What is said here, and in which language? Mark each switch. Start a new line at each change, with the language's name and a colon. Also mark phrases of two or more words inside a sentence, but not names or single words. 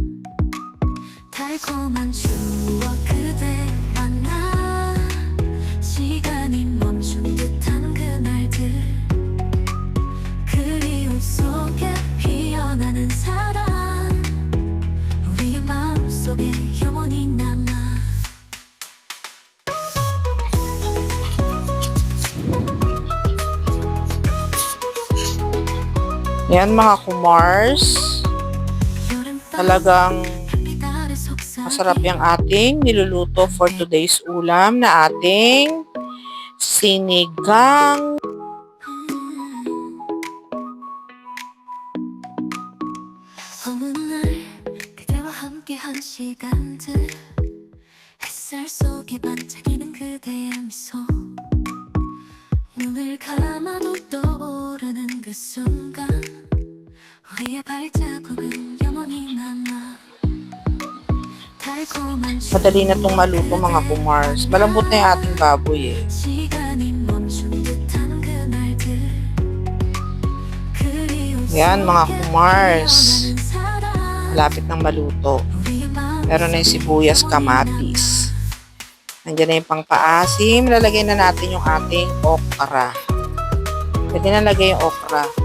Korean: 달콤한 추억 그대 만나 시간이 멈춘 듯한 그날들 그리움 속에 피어나는 사랑 우리의 마음속에 영원히 남아.
Filipino: Yan mga kumars. Talagang masarap yung ating niluluto
English: for today's
Filipino: ulam na ating sinigang.
Korean: 어느 날 그대와 함께한 시간들 햇살 속에 반짝이는 그대의 미소 눈을 감아도 떠오르는 그 순간 우리의 발자국은 영원히 남아 달콤한
Filipino: Madali na itong maluto mga kumars. Malambot na yung ating baboy eh.
Korean: 시간이 멈춘 듯한 그날들
Filipino: Yan mga kumars. Malapit ng maluto. Meron na yung sibuyas, kamatis. Nandiyan na yung pangpaasim. Lalagay na natin yung ating okra. Pwede na lagay yung okra.